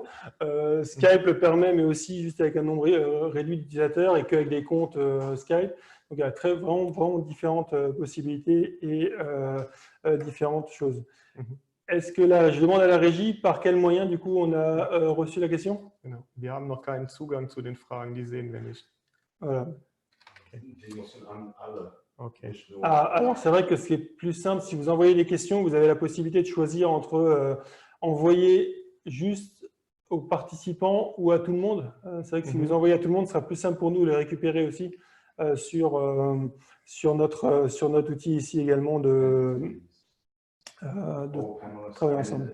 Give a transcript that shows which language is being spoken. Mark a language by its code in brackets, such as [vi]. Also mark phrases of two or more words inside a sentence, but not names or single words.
[fr] Skype le permet, mais aussi juste avec un nombre réduit d'utilisateurs et qu'avec des comptes Skype. Donc, il y a vraiment différentes possibilités et différentes choses. Est-ce que là, je demande à la régie par quel moyen, du coup, on a reçu la question? [de] Genau. Wir haben noch keinen Zugang zu den Fragen, die sehen wir nicht. [fr] Voilà. Okay. Ah, alors, c'est vrai que ce qui est plus simple, si vous envoyez des questions, vous avez la possibilité de choisir entre envoyer juste aux participants ou à tout le monde. C'est vrai que si vous envoyez à tout le monde, ce sera plus simple pour nous de les récupérer aussi sur notre outil ici également de travailler ensemble.